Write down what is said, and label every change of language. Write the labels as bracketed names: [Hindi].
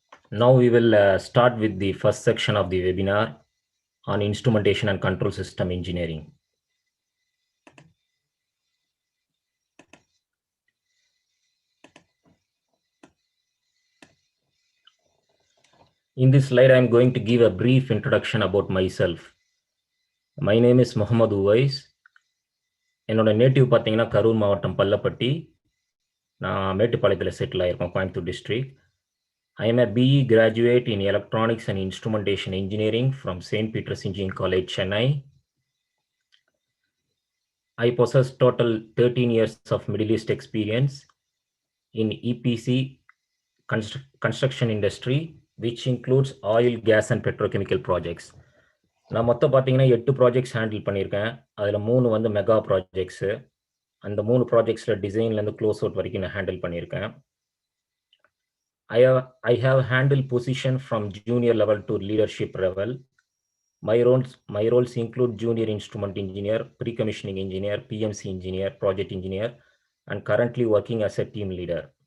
[English] Now we will start with the first section of the webinar on instrumentation and control system engineering. In this slide, I am going to give a brief introduction about myself. My name is Muhammad Uwais. [Tamil] என்னோட native பார்த்தீங்கன்னா கரூர் மாவட்டம் பல்லப்பட்டி. நான் மேட்டுப்பாளையத்தில் settle ஆயிருக்கோம், Coimbatore district. [English] I am a BE graduate in Electronics and Instrumentation Engineering from St. Peter's Engineering College, Chennai. I possess total 13 years of Middle East experience in EPC construction industry, which includes oil, gas and petrochemical projects. [Tamil] நான் மொத்தம் பார்த்தீங்கன்னா 8 projects handle பண்ணியிருக்கேன். அதில் 3 வந்து mega projects. அந்த 3 ப்ராஜெக்ட்ஸில் டிசைன்லேருந்து close out வரைக்கும் நான் handle பண்ணியிருக்கேன். [English] I have handled position from junior level to leadership level. My roles include junior instrument engineer, pre-commissioning engineer, PMC engineer, project engineer, and currently working as a team leader.